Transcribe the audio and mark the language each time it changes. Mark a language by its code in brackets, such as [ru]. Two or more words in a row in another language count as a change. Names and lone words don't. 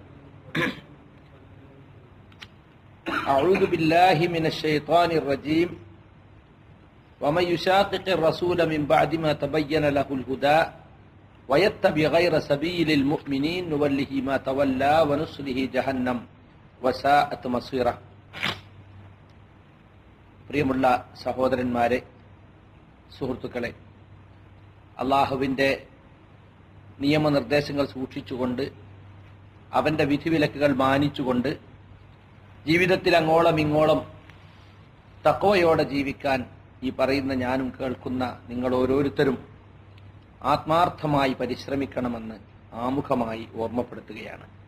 [ar] أعوذ بالله من الشيطان الرجيم ومن يشاقق الرسول من بعد ما تبين له الهدى ويتبع غير سبيل المؤمنين نوله ما تولى ونصله جهنم وساءت مصيره. [ml] പ്രിയമുള്ള സഹോദരന്മാരെ, സുഹൃത്തുക്കളെ, അള്ളാഹുവിൻ്റെ നിയമനിർദ്ദേശങ്ങൾ സൂക്ഷിച്ചുകൊണ്ട് അവൻ്റെ വിധിവിലക്കുകൾ മാനിച്ചുകൊണ്ട് ജീവിതത്തിൽ അങ്ങോളം ഇങ്ങോളം തഖ്വയോടെ ജീവിക്കാൻ ഈ പറയുന്ന ഞാനും കേൾക്കുന്ന നിങ്ങൾ ഓരോരുത്തരും ആത്മാർത്ഥമായി പരിശ്രമിക്കണമെന്ന് ആമുഖമായി ഓർമ്മപ്പെടുത്തുകയാണ്.